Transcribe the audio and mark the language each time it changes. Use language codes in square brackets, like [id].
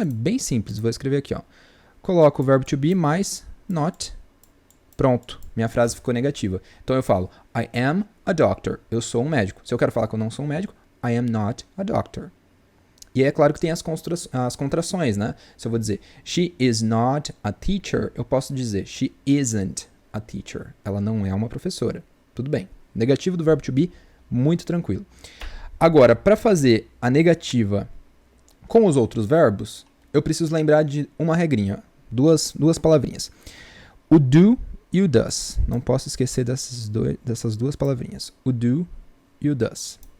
[pt] É bem simples, vou escrever aqui, ó. Coloco o verbo to be mais not. Pronto, minha frase ficou negativa. Então eu falo, [en] I am a doctor. [pt] Eu sou um médico. Se eu quero falar que eu não sou um médico, [en] I am not a doctor. [pt] E aí é claro que tem as contrações, né? Se eu vou dizer, [en] she is not a teacher, [pt] eu posso dizer, [en] she isn't a teacher. [pt] Ela não é uma professora. Tudo bem. Negativo do verbo to be, muito tranquilo. Agora, para fazer a negativa com os outros verbos, eu preciso lembrar de uma regrinha. Duas palavrinhas. O do e o does. Não posso esquecer dessas 2 palavrinhas. O do e o does.